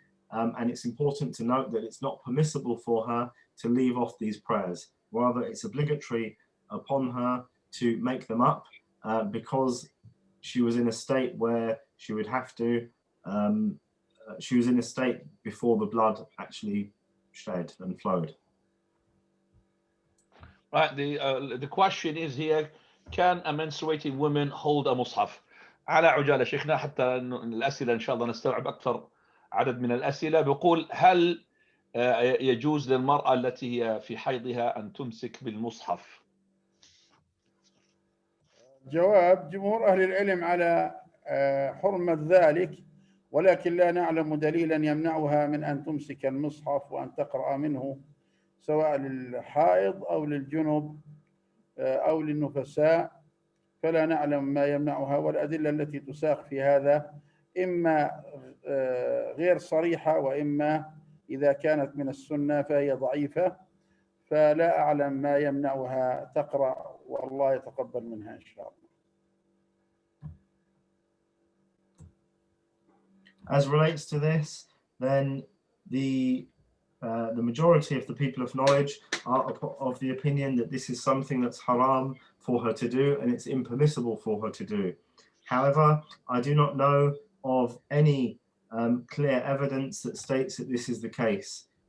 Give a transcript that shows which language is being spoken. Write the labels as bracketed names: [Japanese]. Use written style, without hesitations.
[English] And it's important to note that it's not permissible for her to leave off these prayers. Rather, it's obligatory upon her to make them up because she was in a state where she would have to, she was in a state before the blood actually shed and flowed. Right, the question is here, can a menstruating woman hold a [Arabic] مصحف؟ على عجالة شيخنا حتى الأسئلة إن شاء الله نستوعب أكثر عدد من الأسئلة. بيقول هل يجوز للمرأة التي هي في حيضها أن تمسك بالمصحف؟ جواب جمهور أهل العلم على حرمة ذلك، ولكن لا نعلم دليلا يمنعها من أن تمسك المصحف وأن تقرأ منه سواء للحائض أو للجنب أو للنفساء، فلا نعلم ما يمنعها، والأدلة التي تساق في هذا إما غير صريحة وإما إذا كانت من السنة فهي ضعيفة، فلا أعلم ما يمنعها تقرأ والله يتقبل منها إن شاء الله. [English] As relates to this, then the majority of the people of knowledge are of the opinion that this is something that's haram for her to do and it's impermissible for her to do. However, I do not know of any clear evidence that states that this is the case.